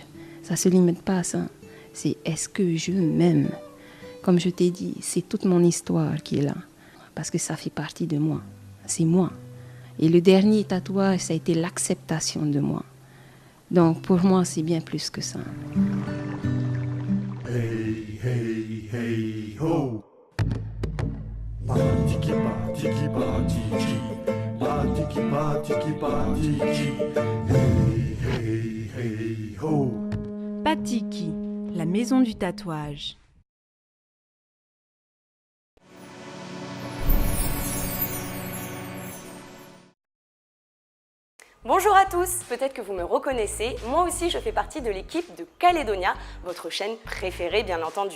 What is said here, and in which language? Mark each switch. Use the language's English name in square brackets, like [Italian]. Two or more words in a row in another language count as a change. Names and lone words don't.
[French] Ça se limite pas à ça. C'est est-ce que je m'aime. Comme je t'ai dit, c'est toute mon histoire qui est là. Parce que ça fait partie de moi. C'est moi. Et le dernier tatouage, ça a été l'acceptation de moi. Donc pour moi, c'est bien plus que ça. Hey, hey, hey, ho! Patiki, patiki, patiki. Patiki, patiki, patiki. Hey, hey, hey, ho! Patiki, la maison du tatouage. Bonjour à tous, peut-être que vous me reconnaissez, moi aussi je fais partie de l'équipe de Caledonia, votre chaîne préférée bien entendu.